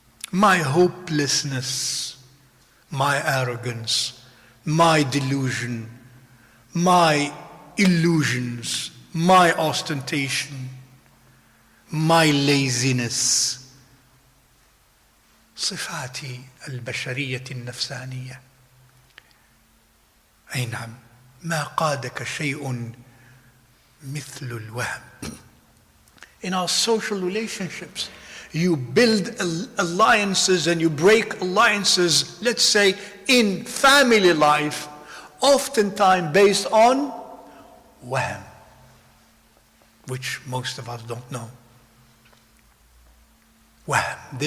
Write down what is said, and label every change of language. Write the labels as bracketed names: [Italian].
[English] my hopelessness, my arrogance, my delusion, my illusions, my ostentation, my laziness. [Arabic] صفاتي البشرية النفسانية. أي نعم، ما قادك شيء مثل الوهم. [English] In our social relationships, you build alliances and you break alliances, let's say in family life, oftentimes based on wahm, which most of us don't know. Wahm,